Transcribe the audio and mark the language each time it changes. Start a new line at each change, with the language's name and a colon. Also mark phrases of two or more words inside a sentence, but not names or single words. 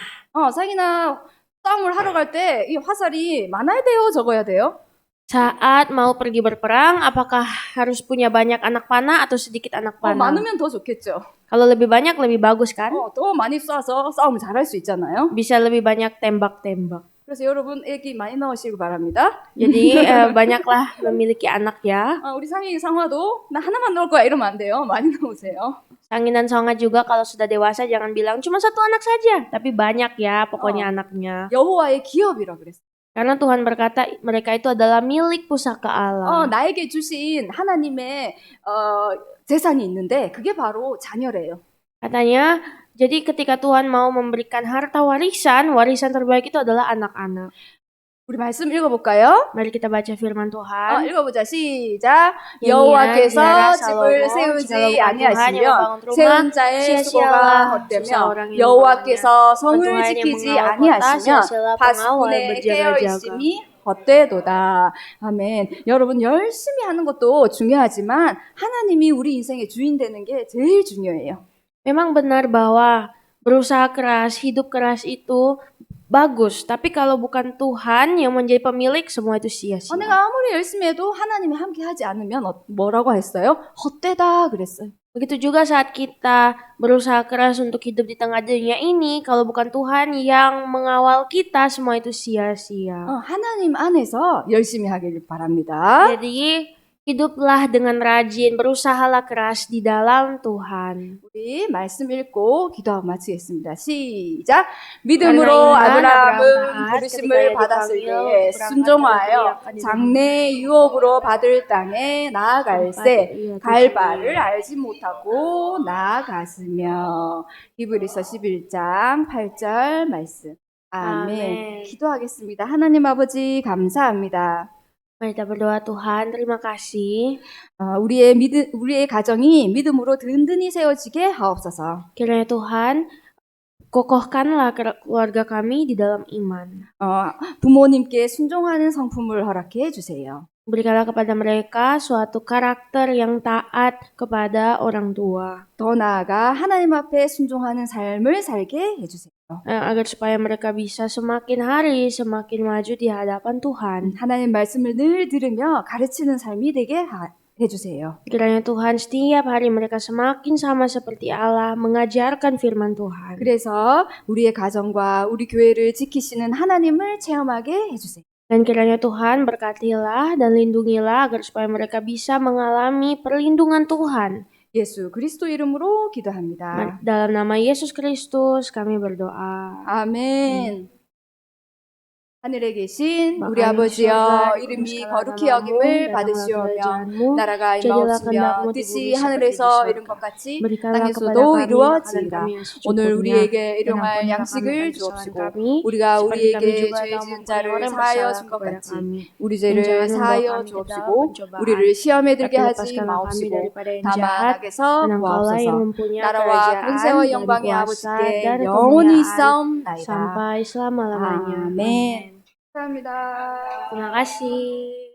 Korean: 자기나 싸움을 하러 갈 때 이 화살이 많아야 돼요, 적어야 돼요?
Indonesian: Saat mau pergi berperang, apakah harus punya banyak anak panah atau sedikit anak panah?
Korean: 많으면 더 좋겠죠.
Indonesian: Kalau lebih banyak lebih bagus kan?
Korean: 더 많이 쏴서 싸움을 잘할 수 있잖아요.
Indonesian: Bisa lebih banyak tembak-tembak.
Korean: 그래서 여러분 애기 많이 낳으시길 바랍니다.
Indonesian: Jadi banyaklah memiliki anak ya.
Korean: 우리 상희 상화도 나 하나만 낳을 거야 이러면 안 돼요. 많이 낳으세요.
Indonesian: Sangin dan Songa juga kalau sudah dewasa jangan bilang cuma satu anak saja, tapi banyak ya pokoknya anaknya.
Korean: 여호와의 기업이라 그랬어요.
Indonesian: Karena Tuhan berkata mereka itu adalah milik pusaka Allah.
Korean: 나에게 주신 하나님의 재산이 있는데 그게 바로 자녀래요.
Indonesian: Katanya, jadi ketika Tuhan mau memberikan harta warisan, warisan terbaik itu adalah anak-anak.
Korean: 우리 말씀 읽어볼까요?
Indonesian: Mari kita baca firman Tuhan.
Korean: 읽어보자. 시작. 비하라 여호와께서 집을 살로몬, 세우지
Indonesian: 지혜로운 Tuhan yang
Korean: 아니하시면
Indonesian: membangun
Korean: 세운
Indonesian: rumah,
Korean: 자의
Indonesian: sia-sialah
Korean: 수고가
Indonesian: susah
Korean: 헛되며
Indonesian: orang yang
Korean: 여호와께서 성을
Indonesian: Tuhan yang
Korean: 지키지
Indonesian: mengawal kota,
Korean: 아니하시면
Indonesian: sia-sialah pengawal
Korean: 파수꾼의
Indonesian: berjaga-jaga.
Korean: 깨어있음이 헛되도다. 아멘. 여러분 열심히 하는 것도 중요하지만 하나님이 우리 인생의 주인 되는 게 제일 중요해요. Memang benar bahwa berusaha keras, hidup keras itu bagus. Tapi kalau bukan Tuhan yang menjadi pemilik, semua itu sia-sia. 내가 아무리 열심히 해도 하나님이 함께 하지 않으면 뭐라고 했어요? 헛되다 그랬어요. Begitu juga saat kita berusaha keras untuk hidup di tengah dunia ini, kalau bukan Tuhan yang mengawal kita, semua itu sia-sia. 하나님 안에서 열심히 하길 바랍니다. Jadi hiduplah dengan rajin, berusahalah keras di dalam Tuhan. 우리 말씀 읽고 기도하고 마치겠습니다. 시작. 믿음으로 아브라함은 부르심을 받았을 때에 순종하여 장래 유업으로 받을 땅에 나아갈새 갈 바를 알지 못하고 나아갔으며. 히브리서 11장 8절 말씀. 아멘. 기도하겠습니다. 하나님 아버지 감사합니다.
Indonesian: Mari kita berdoa. Tuhan, terima kasih.
Korean: 우리의 가정이 믿음으로 든든히 세워지게 하옵소서.
Indonesian: Kiranya Tuhan, kokohkanlah keluarga kami di dalam iman.
Korean: 부모님께 순종하는 성품을 허락해 주세요.
Indonesian: Berikanlah kepada mereka suatu karakter yang taat kepada orang tua.
Korean: 더 나아가 하나님 앞에 순종하는 삶을 살게 해주세요.
Indonesian: Agar supaya mereka bisa semakin hari semakin maju di hadapan Tuhan.
Korean: 하나님 말씀을 늘 들으며 가르치는 삶이 되게 해주세요.
Indonesian: Kiranya Tuhan setiap hari mereka semakin sama seperti Allah mengajarkan firman Tuhan.
Korean: 그래서 우리의 가정과 우리 교회를 지키시는 하나님을 체험하게 해주세요.
Indonesian: Dan kiranya Tuhan berkatilah dan lindungilah agar supaya mereka bisa mengalami perlindungan Tuhan.
Korean: 예수 그리스도 이름으로 기도합니다.
Indonesian: Dalam nama Yesus Kristus kami berdoa.
Korean: 아멘. 하늘에 계신 우리 아버지여 이름이 거룩히 여김을 받으시오며 나라가 임하옵시며 뜻이 하늘에서 이룬 것 같이 땅에서도 이루어지이다. 오늘 우리에게 일용할 양식을 주옵시고 우리가 우리에게 죄 지은 자를 사하여 준 것 같이 우리 죄를 사하여 주옵시고 우리를 시험에 들게 하지 마옵시고 다만 악에서 구하옵소서. 나라와 권세와 영광이 아버지께 영원히 있사옵나이다.
Indonesian: Sampai selama-lamanya.
Korean: 아멘. 감사합니다.
Indonesian: Terima kasih.